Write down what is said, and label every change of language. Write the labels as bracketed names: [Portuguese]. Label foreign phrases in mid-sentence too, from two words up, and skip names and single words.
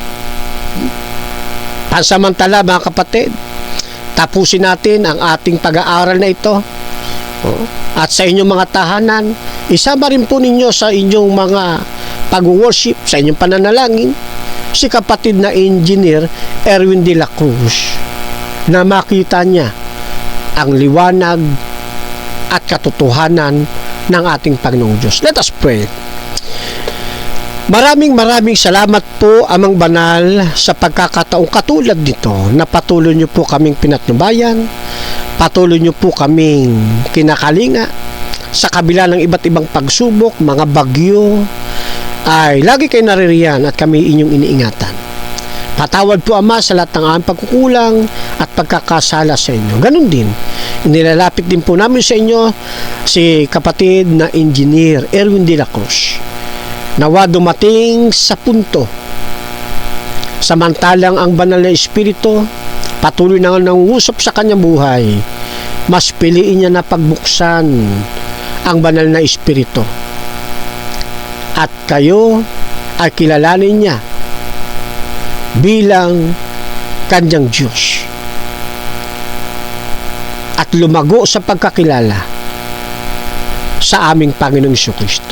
[Filipino] Pansamantala mga kapatid, tapusin natin ang ating pag-aaral na ito. At sa inyong mga tahanan, isama rin po ninyo sa inyong mga pag-worship, sa inyong pananalangin, si kapatid na engineer Erwin de la Cruz, na makita niya ang liwanag at katotohanan ng ating Panginoong Diyos. [English] Let us pray. [Filipino] Maraming salamat po, Amang Banal, sa pagkakataong katulad nito na patuloy niyo po kaming pinatnubayan, patuloy niyo po kaming kinakalinga sa kabila ng iba't ibang pagsubok, mga bagyo, ay lagi kayo naririyan at kami inyong iniingatan. Patawad po, Ama, sa lahat ng aming pagkukulang at pagkakasala sa inyo. Ganun din, inilalapit din po namin sa inyo si kapatid na engineer Erwin de la Cruz. Nawa dumating sa punto samantalang ang banal na Espiritu patuloy na nangungusap sa kanyang buhay, mas piliin niya na pagbuksan ang banal na Espiritu at kayo ay kilalanin niya bilang kanyang Diyos at lumago sa pagkakilala sa aming Panginoong Jesucristo.